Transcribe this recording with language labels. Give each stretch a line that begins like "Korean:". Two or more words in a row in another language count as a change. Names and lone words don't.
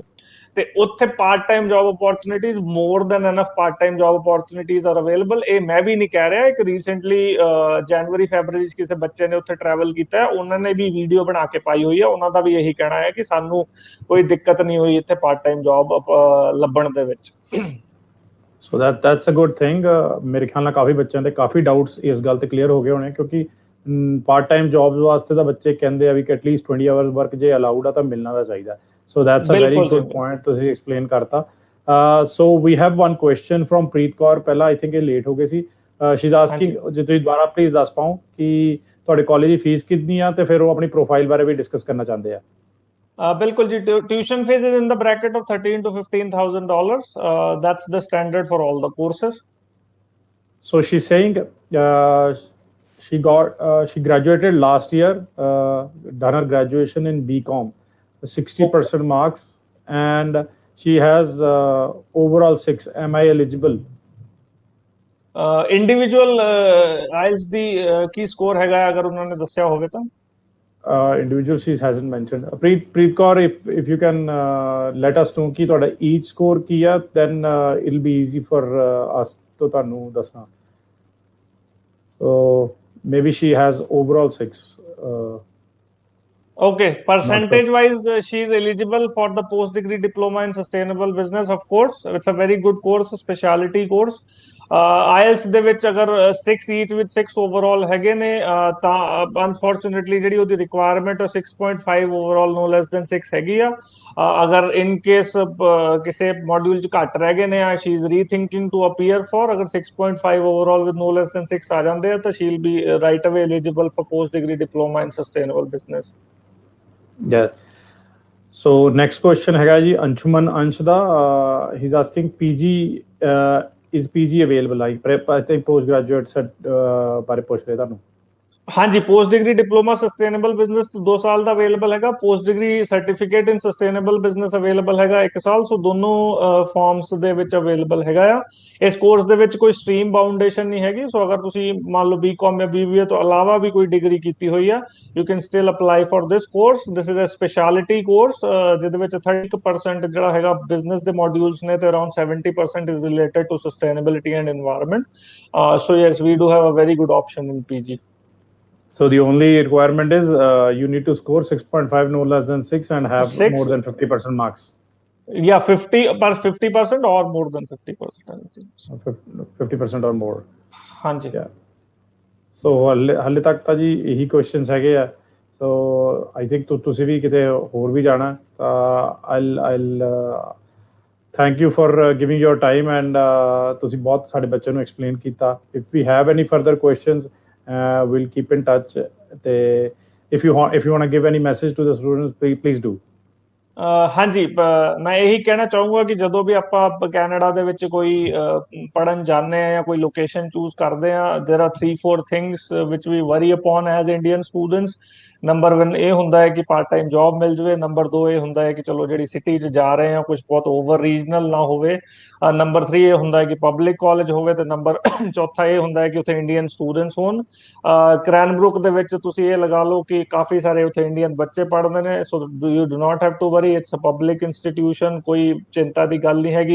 Punjabi: ਤੇ ਉੱਥੇ
English: part time job opportunities, more than enough part time job opportunities are available.
Punjabi: ਇਹ ਮੈਂ ਵੀ ਨਹੀਂ ਕਹਿ ਰਿਹਾ, ਇੱਕ ਰੀਸੈਂਟਲੀ
English: January February
Punjabi: ਚ ਕਿਸੇ ਬੱਚੇ ਨੇ ਉੱਥੇ ਟਰੈਵਲ ਕੀਤਾ, ਉਹਨਾਂ ਨੇ ਵੀ ਵੀਡੀਓ ਬਣਾ ਕੇ ਪਾਈ ਹੋਈ ਹੈ। ਉਹਨਾਂ ਦਾ ਵੀ ਇਹੀ ਕਹਿਣਾ ਹੈ ਕਿ ਸਾਨੂੰ ਕੋਈ ਦਿੱਕਤ ਨਹੀਂ ਹੋਈ ਇੱਥੇ
English: part time job
Punjabi: ਲੱਭਣ ਦੇ ਵਿੱਚ।
English: ਸੋ that's a good thing।
Punjabi: ਮੇਰੇ ਖਿਆਲ ਨਾਲ ਕਾਫੀ ਬੱਚਿਆਂ ਦੇ ਕਾਫੀ ਡਾਊਟਸ ਇਸ ਗੱਲ ਤੇ ਕਲੀਅਰ ਹੋ ਗਏ ਹੋਣੇ, ਕਿਉਂਕਿ
English: part time jobs
Punjabi: ਵਾਸਤੇ ਤਾਂ ਬੱਚੇ ਕਹਿੰਦੇ ਆ ਵੀ ਕਿ
English: atleast 20 hours work
Punjabi: ਜੇ ਅਲਾਉਡ ਆ ਤਾਂ ਮਿਲਣਾ ਤਾਂ ਚਾਹੀਦਾ।
English: ਸੋ that's a very good point
Punjabi: ਤੁਸੀਂ ਐਕਸਪਲੇਨ ਕਰਤਾ।
English: So we have one question from Preet Kaur.
Punjabi: ਪਹਿਲਾਂ
English: I think
Punjabi: ਇਹ ਲੇਟ ਹੋ ਗਏ ਸੀ।
English: She is asking,
Punjabi: ਜੇ ਤੁਸੀਂ ਦੁਬਾਰਾ ਪਲੀਜ਼ ਦੱਸ ਪਾਓ ਕਿ ਤੁਹਾਡੇ ਕਾਲਜ ਦੀ ਫੀਸ ਕਿੰਨੀ ਆ, ਤੇ ਫਿਰ ਉਹ ਆਪਣੀ ਪ੍ਰੋਫਾਈਲ ਬਾਰੇ ਵੀ ਡਿਸਕਸ ਕਰਨਾ ਚਾਹੁੰਦੇ ਆ। ਬਿਲਕੁਲ ਜੀ,
English: Tuition fees is in the bracket of $13,000 to $15,000। that's the standard for all the courses. So she's saying she graduated last year, done her graduation in BCom, 60% marks, and she has overall 6. Am I eligible? individual IELTS
Punjabi: ਦੀ ਕੀ ਸਕੋਰ ਹੈਗਾ ਅਗਰ ਉਹਨਾਂ ਨੇ ਦੱਸਿਆ ਹੋਵੇ ਤਾਂ?
English: Individual she hasn't mentioned. Preet Kaur, if you can let us know
Punjabi: ਕਿ ਤੁਹਾਡਾ
English: each score
Punjabi: ਕੀ ਆ,
English: then it'll be easy for us to
Punjabi: ਤੁਹਾਨੂੰ ਦੱਸਣਾ।
English: So maybe she has overall 6. Okay, percentage wise she is eligible for the post degree diploma in sustainable business, of course it's a very good course, specialty course।
Punjabi: IELTS ਦੇ ਵਿੱਚ ਅਗਰ 6
English: each with 6 overall
Punjabi: ਹੈਗੇ ਨੇ ਤਾਂ ਅਨਫੋਰਚੂਨੇਟਲੀ ਜਿਹੜੀ ਉਹਦੀ ਰਿਕੁਆਇਰਮੈਂਟ 6.5
English: overall no less than 6
Punjabi: ਹੈਗੀ ਆ। ਅਗਰ
English: in case
Punjabi: ਕਿਸੇ ਮੋਡਿਊਲ 'ਚ ਘੱਟ ਰਹਿ ਗਏ ਨੇ,
English: she is rethinking to appear for, ਅਗਰ 6.5 overall with no less than 6
Punjabi: ਆ ਜਾਂਦੇ ਆ ਤਾਂ
English: she will be right away eligible for post degree diploma in sustainable business। Yeah। So next question
Punjabi: ਹੈਗਾ ਜੀ
English: ਅੰਸ਼ੁਮਨ ਅੰਸ਼ ਦਾ। he's asking PG is PG available? Like I think postgraduate
Punjabi: ਬਾਰੇ ਪੁੱਛ ਰਹੇ ਤੁਹਾਨੂੰ। ਹਾਂਜੀ,
English: post degree diploma sustainable business
Punjabi: 2 ਸਾਲ ਦਾ ਅਵੇਲੇਬਲ ਹੈਗਾ।
English: Post degree certificate in sustainable business available
Punjabi: ਹੈਗਾ 1 ਸਾਲ। ਸੋ ਦੋਨੋਂ ਫਾਰਮਸ ਦੇ ਵਿੱਚ ਅਵੇਲੇਬਲ ਹੈਗਾ ਆ। ਇਸ ਕੋਰਸ ਦੇ ਵਿੱਚ ਕੋਈ
English: stream boundation
Punjabi: ਨਹੀਂ ਹੈਗੀ। ਸੋ ਅਗਰ ਤੁਸੀਂ ਮੰਨ ਲਓ BCom ਜਾਂ BBA ਤੋਂ ਇਲਾਵਾ ਵੀ ਕੋਈ ਡਿਗਰੀ ਕੀਤੀ ਹੋਈ ਆ,
English: you can still apply for this course. This is a specialty course
Punjabi: ਜਿਹਦੇ ਵਿੱਚ 30% ਜਿਹੜਾ ਹੈਗਾ ਬਿਜ਼ਨਸ ਦੇ ਮੋਡਿਊਲਸ ਨੇ ਤੇ
English: around 70% is related to sustainability and environment. So yes, we do have a very good option in PG. So the only requirement is you need to score 6.5 no less than 6 and have more than 50% marks. Yeah, 50% or more than 50%. 50% or more.
Punjabi: ਹਾਂਜੀ।
English: Yeah. So
Punjabi: ਹਾਲੇ ਤੱਕ ਤਾਂ ਜੀ ਇਹੀ ਕੁਐਸਚਨਸ ਹੈਗੇ ਆ।
English: So I think
Punjabi: ਤੁਸੀਂ ਵੀ ਕਿਤੇ ਹੋਰ ਵੀ ਜਾਣਾ ਤਾਂ
English: I'll thank you for giving your time and
Punjabi: ਤੁਸੀਂ ਬਹੁਤ ਸਾਡੇ ਬੱਚਿਆਂ ਨੂੰ ਐਕਸਪਲੇਨ ਕੀਤਾ।
English: If we have any further questions, we'll keep in touch। if you want to give any message to the students, please do।
Punjabi: ਹਾਂਜੀ, ਮੈਂ ਇਹੀ ਕਹਿਣਾ ਚਾਹੂੰਗਾ ਕਿ ਜਦੋਂ ਵੀ ਆਪਾਂ ਕੈਨੇਡਾ ਦੇ ਵਿੱਚ ਕੋਈ ਪੜ੍ਹਨ ਜਾਂਦੇ ਆ ਜਾਂ ਕੋਈ
English: location choose
Punjabi: ਕਰਦੇ ਆ,
English: there are 3-4 things which we worry upon as Indian students।
Punjabi: ਨੰਬਰ 1 ਇਹ ਹੁੰਦਾ ਹੈ ਕਿ
English: part time job
Punjabi: ਮਿਲ ਜਵੇ, ਨੰਬਰ 2 ਇਹ ਹੁੰਦਾ ਹੈ ਕਿ ਚਲੋ ਜਿਹੜੀ ਸਿਟੀ 'ਚ ਜਾ ਰਹੇ ਆ ਕੁਝ ਬਹੁਤ
English: over regional
Punjabi: ਨਾ ਹੋਵੇ, ਨੰਬਰ 3 ਇਹ ਹੁੰਦਾ ਹੈ ਕਿ
English: public college
Punjabi: ਹੋਵੇ, ਤੇ ਨੰਬਰ ਚੌਥਾ ਇਹ ਹੁੰਦਾ ਹੈ ਕਿ ਉੱਥੇ
English: Indian students
Punjabi: ਹੋਣ। ਕ੍ਰੈਨਬਰੁਕ ਦੇ ਵਿੱਚ ਤੁਸੀਂ ਇਹ ਲਗਾ ਲਓ ਕਿ ਕਾਫੀ ਸਾਰੇ ਉੱਥੇ ਇੰਡੀਅਨ ਬੱਚੇ ਪੜ੍ਹਦੇ ਨੇ,
English: So you do not have to worry, it's a public institution,
Punjabi: ਕੋਈ ਚਿੰਤਾ ਦੀ ਗੱਲ ਨਹੀਂ ਹੈਗੀ।